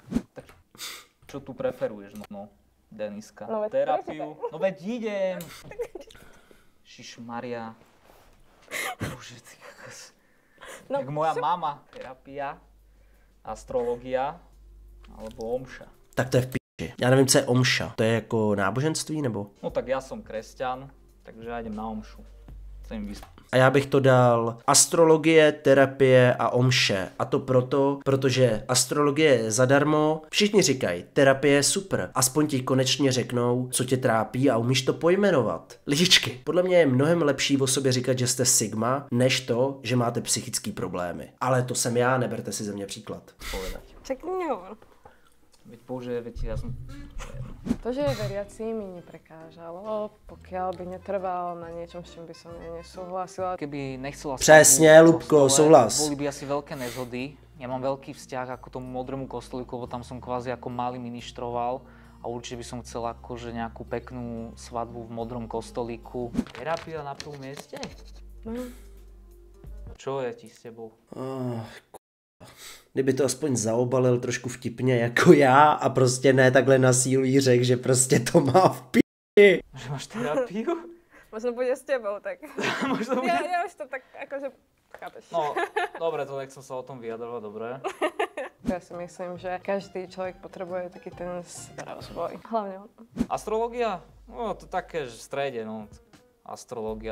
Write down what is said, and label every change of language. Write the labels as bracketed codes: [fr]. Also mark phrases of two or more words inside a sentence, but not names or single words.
[sk] Tak čo tu preferuješ, no Deniska? No veď terapiu? No veď idem! Šišmaria. Bože, ty kokos. No, Tak moja mama, terapia, astrologia alebo omša. [cs] Tak to je v piči. Já nevím, co je omša. To je jako náboženství, nebo? [sk] No tak ja som kresťan, takže ja idem na omšu. Chcem vystúpiť. [cs] A já bych to dal astrologie, terapie a omše. A to proto, protože astrologie je zadarmo. Všichni říkají, terapie je super. Aspoň ti konečně řeknou, co tě trápí a umíš to pojmenovat. Lidičky, podle mě je mnohem lepší o sobě říkat, že jste sigma, než to, že máte psychické problémy. Ale to jsem já, neberte si ze mě příklad. [sk] Povedať. Však nehovor. Veď bože, veď ja som... To, že je veriaci, mi neprekážalo, pokiaľ by netrval na niečom, s čím by som nesúhlasila. Keby nechcela... [cs] Přesně, [sk] svadbu v Lubko, kostole, [cs] souhlas. [sk] Boli by asi veľké nezhody. Ja mám veľký vzťah ako tomu modrému kostolíku, lebo tam som kvázi ako malý ministroval. A určite by som chcel akože nejakú peknú svadbu v modrom kostolíku. Terapia na prvom mieste? Čo je ti s tebou? [cs] Kdyby to aspoň zaobalil trošku vtipně jako já a prostě ne takhle na sílu jí řekl, že prostě to má v p***i. [sk] Že máš terapiu? Možno bude s tebou, tak... Možno bude... Ja už to tak akože... Chápeš? No, dobre, to nechcem sa o tom vyjadrovať, dobre. Ja si myslím, že každý človek potrebuje taký ten seberozvoj. Hlavne on. Astrológia? No, to také, že v strede, no. Astrológia.